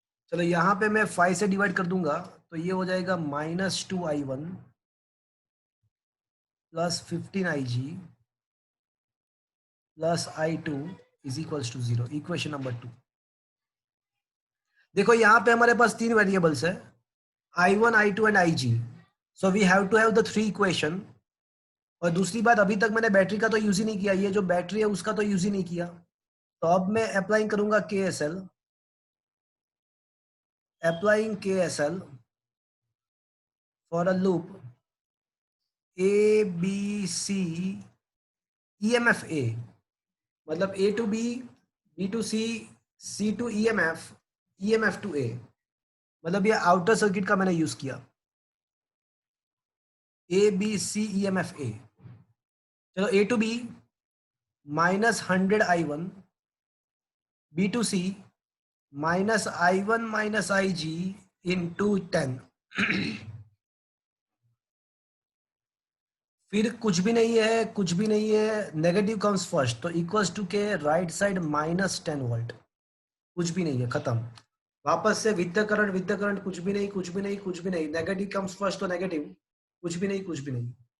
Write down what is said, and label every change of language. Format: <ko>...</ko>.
<hi>चलो यहाँ पे मैं 5 से डिवाइड कर दूंगा, तो ये हो जाएगा -2i1 plus 15ig plus i2 is equal to 0। Equation number 2। देखो यहाँ पे हमारे पास 3 वेरिएबल्स है, i1, i2 and ig,</hi> <en>So we have to have the 3 equation.</en> <hi>और दूसरी बात, अभी तक मैंने बैटरी का तो यूज ही नहीं किया, ये जो बैटरी है उसका तो यूज ही नहीं किया। तो अब मैं अप्लाइंग करूंगा KSL, applying KSL for a loop A B C EMF A, मतलब A to B, B to C, C to EMF, EMF to A, मतलब ये आउटर सर्किट का मैंने यूज किया, A B C EMF A। चलो A to B -100i1, B to C -i1 minus ig into 10। फिर कुछ भी नहीं है, कुछ भी नहीं है,</hi> <en>negative comes first,</en> <hi>तो इक्वल्स टू के राइट साइड -10 वोल्ट, कुछ भी नहीं है, खत्म। वापस से विद द करंट, कुछ भी नहीं, कुछ भी नहीं, कुछ भी नहीं,</hi> <en>negative comes first</en> <hi>तो नेगेटिव, कुछ भी नहीं, कुछ भी नहीं।</hi>